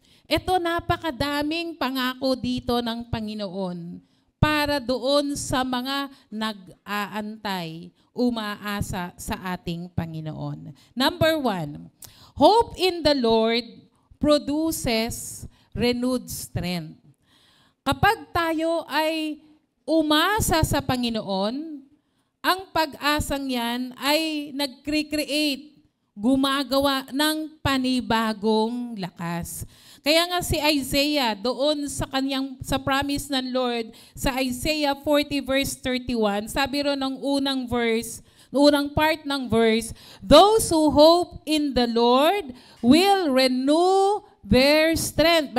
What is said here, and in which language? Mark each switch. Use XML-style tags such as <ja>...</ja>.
<tl>Ito, napakadaming pangako dito ng Panginoon para doon sa mga nag-aantay, umaasa sa ating Panginoon.</tl> <en>Number 1, hope in the Lord produces renewed strength.</en> <tl>Kapag tayo ay umasa sa Panginoon, ang pag-asang yan ay nag-create, gumagawa ng panibagong lakas. Kaya nga si Isaiah doon sa promise ng Lord, sa Isaiah 40 verse 31, sabi ron ng unang part ng verse,</tl> <en>those who hope in the Lord will renew their strength.</en>